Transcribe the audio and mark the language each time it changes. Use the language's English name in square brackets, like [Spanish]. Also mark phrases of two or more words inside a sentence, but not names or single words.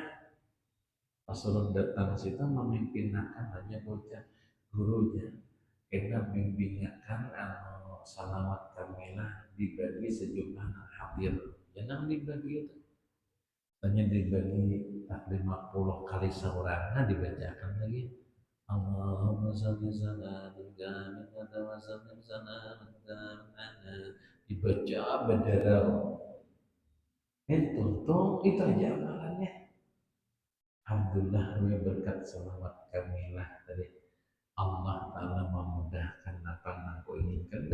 [Banjar] Pas ulun datang situ memimpinakan hanya bocah gurunya. Kita membimbingkan salawat kamilah dibagi sejumlah hadir. Jangan dibagi itu. Hanya dibagi 50 kali seorang, dibacakan lagi. [Arabic] اللهم صل صلاتك منك وسلم سلامك [Banjar] dibaca bendera. [Indonesian] Itu aja amalannya. Alhamdulillah berkat salawat kamilah tadi Allah Ta'ala memudahkan apa yang aku inginkan.